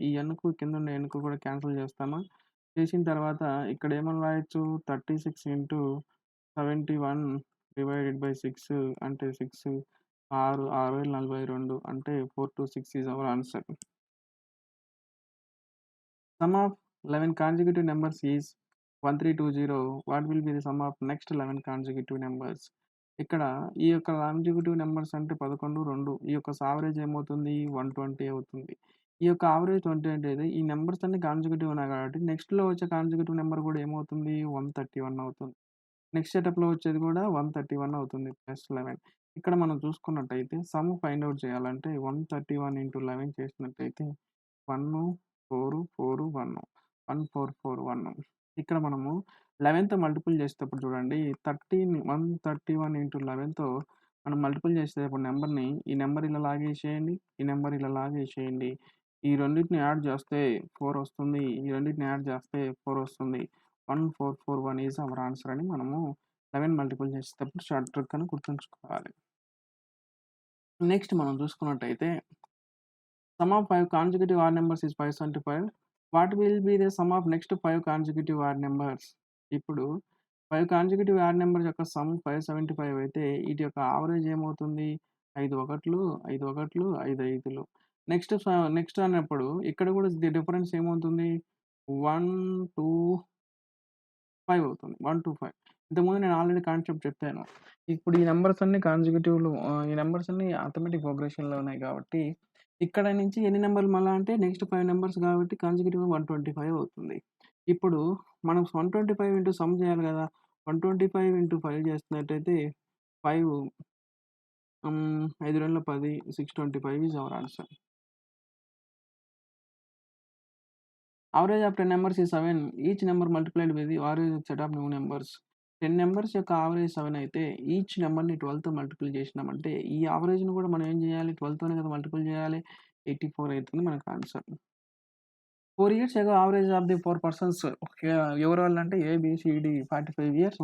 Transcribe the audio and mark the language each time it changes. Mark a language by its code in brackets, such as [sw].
[te] ఈ nకు కిందున్న nకు కూడా క్యాన్సిల్ చేస్తామా? చేసిన తర్వాత ఇక్కడ ఏమని రాయొచ్చు? 36 ఇంటూ 71 డివైడెడ్ బై 6 అంటే 6 6 6 అంటే 426 is our answer. [en] Sum of 11 consecutive numbers is 1320. What will be the sum of next 11 consecutive numbers? [te] ఇక్కడ ఈ యొక్క కాన్సిక్యూటివ్ నంబర్స్ అంటే 11, 2 ఈ యొక్క యావరేజ్ ఏమవుతుంది? 120 అవుతుంది. ఈ యొక్క యావరేజ్ 20 అంటే ఈ నంబర్స్ అన్ని కాన్సిక్యూటివ్ ఉన్నాయి కాబట్టి నెక్స్ట్‌లో వచ్చే కాన్సిక్యూటివ్ నంబర్ కూడా ఏమవుతుంది? 131 అవుతుంది. నెక్స్ట్ సెటప్‌లో వచ్చేది కూడా 131 అవుతుంది. +11 ఇక్కడ మనం చూసుకున్నట్టయితే సమ్ ఫైండ్ ఔట్ చేయాలంటే 131 ఇంటూ 11 చేసినట్టయితే 1, 4, 4, 1 1441 ఇక్కడ మనము 11తో మల్టిపుల్ చేసేటప్పుడు చూడండి 131 ఇంటూ 11తో మనం మల్టిపుల్ చేసేటప్పుడు నెంబర్‌ని ఈ నెంబర్ ఇలా లాగేసేయండి. ఈ నెంబర్ ఇలా లాగేసేయండి. ఈ రెండిటిని యాడ్ చేస్తే 4 వస్తుంది. ఈ రెండిటిని యాడ్ చేస్తే 4 వస్తుంది. 1441 ఈజ్ అవర్ ఆన్సర్ అని మనము 11 మల్టిపుల్ చేసేటప్పుడు షార్ట్ ట్రిక్ అని గుర్తుంచుకోవాలి. నెక్స్ట్ మనం చూసుకున్నట్టయితే [en] sum of 5 consecutive odd numbers is 575. What will be the sum of next 5 consecutive odd numbers? [te] ఇప్పుడు 5 కాన్సిక్యూటివ్ ఆడ్ నంబర్స్ యొక్క సమ్ 575 అయితే వీటి యొక్క యావరేజ్ ఏమవుతుంది? 5 ఒకట్లు, 5 ఒకట్లు, 5 ఐదులు. నెక్స్ట్ అన్నప్పుడు ఇక్కడ కూడా డిఫరెన్స్ ఏమవుతుంది? 1, 2, 5 అవుతుంది. 1, 2, 5 ఇంతకుముందు నేను ఆల్రెడీ కాన్సెప్ట్ చెప్పాను. ఇప్పుడు ఈ నంబర్స్ అన్నీ ఈ నంబర్స్ అన్నీ ఆర్థమెటిక్ ప్రోగ్రెషన్‌లో ఉన్నాయి కాబట్టి ఇక్కడ నుంచి ఎన్ని నంబర్లు మళ్ళా అంటే నెక్స్ట్ 5 నంబర్స్ కాబట్టి కాన్సిక్యూటివ్‌గా 125 అవుతుంది. ఇప్పుడు మనం 125 ఇంటూ సమ్ చేయాలి కదా! 125 into 5 చేస్తున్నట్టయితే 5 5 రెండ్ల 10 625 is our answer. [en] Average of 10 numbers is 7. Each number multiplied by the average set of new numbers. [te] 10 numbers యొక్క యావరేజ్ 7 అయితే ఈచ్ నంబర్‌ని 12తో మల్టిపుల్ చేసినామంటే ఈ యావరేజ్‌ని కూడా మనం ఏం చేయాలి? 12తోనే కదా మల్టిపుల్ చేయాలి. 84 అయితుంది మనకు answer. [en] 4 years ago average of the 4 persons [te] ఎవరు వాళ్ళంటే [en] A, B, C, D 45 years.